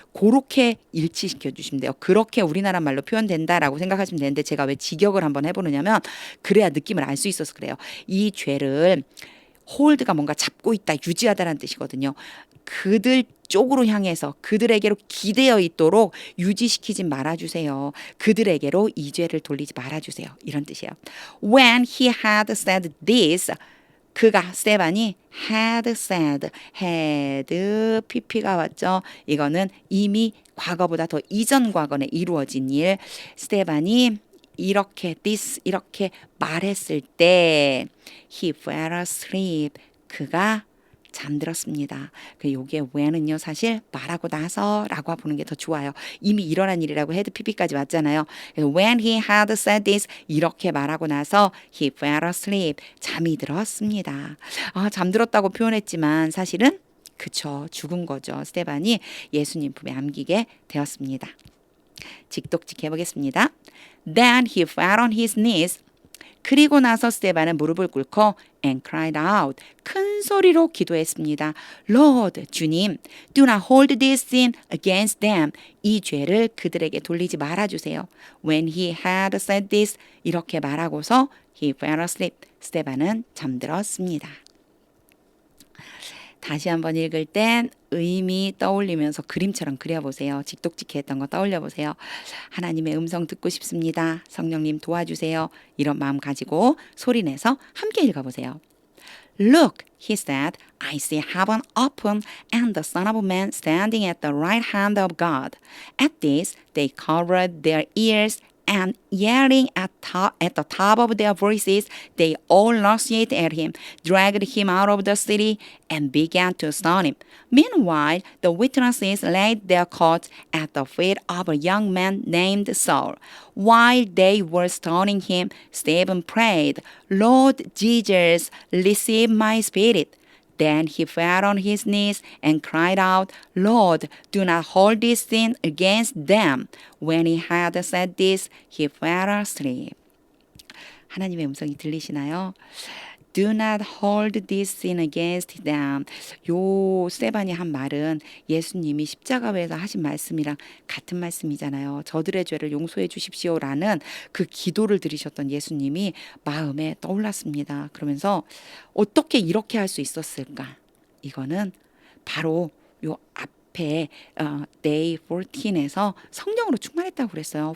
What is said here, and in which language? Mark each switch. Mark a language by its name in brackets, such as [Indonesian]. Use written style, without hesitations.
[Korean] 그렇게 일치시켜 주시면 돼요. 그렇게 우리나라 말로 표현된다라고 생각하시면 되는데 제가 왜 직역을 한번 해보느냐면 그래야 느낌을 알 수 있어서 그래요. 이 죄를 홀드가 뭔가 잡고 있다, 유지하다라는 뜻이거든요. 그들 쪽으로 향해서 그들에게로 기대어 있도록 유지시키지 말아주세요. 그들에게로 이 죄를 돌리지 말아주세요. 이런 뜻이에요. [English] When he had said this, [Korean] 그가 스테반이 had said, had pp가 왔죠. 이거는 이미 과거보다 더 이전 과거에 이루어진 일. 스테반이 이렇게 this 이렇게 말했을 때 [English] he fell asleep. [Korean] 그가 잠들었습니다. 요게 when은요 사실 말하고 나서라고 보는 게 더 좋아요. 이미 일어난 일이라고 해도 pp까지 왔잖아요. 그래서 [English] when he had said this [Korean] 이렇게 말하고 나서 [English] he fell asleep. [Korean] 잠이 들었습니다. 잠들었다고 표현했지만 사실은 그쵸 죽은 거죠. 스테반이 예수님 품에 안기게 되었습니다. 직독직 해보겠습니다. [English] Then he fell on his knees. [Korean] 그리고 나서 스테반은 무릎을 꿇고 [English] and cried out. [Korean] 큰 소리로 기도했습니다. [English] Lord, [Korean] 주님, [English] do not hold this sin against them. [Korean] 이 죄를 그들에게 돌리지 말아주세요. [English] When he had said this, [Korean] 이렇게 말하고서 [English] he fell asleep. [Korean] 스테반은 잠들었습니다. 다시 한번 읽을 땐 의미 떠올리면서 그림처럼 그려보세요. 직독직해 했던 거 떠올려보세요. 하나님의 음성 듣고 싶습니다. 성령님 도와주세요. 이런 마음 가지고 소리내서 함께 읽어보세요. [English] Look, he said, I see heaven open and the Son of Man standing at the right hand of God. At this, they covered their ears and yelling at the top of their voices, they all rushed at him, dragged him out of the city, and began to stone him. Meanwhile, the witnesses laid their coats at the feet of a young man named Saul. While they were stoning him, Stephen prayed, Lord Jesus, receive my spirit. Then he fell on his knees and cried out, Lord, do not hold this sin against them. When he had said this, he fell asleep. [Korean] 하나님의 음성이 들리시나요? [English] Do not hold this sin against them. [Korean] 요 스테반이 한 말은 예수님이 십자가에서 하신 말씀이랑 같은 말씀이잖아요. 저들의 죄를 용서해 주십시오라는 그 기도를 드리셨던 예수님이 마음에 떠올랐습니다. 그러면서 어떻게 이렇게 할 수 있었을까? 이거는 바로 요 앞에 day 14에서 성령으로 충만했다고 그랬어요.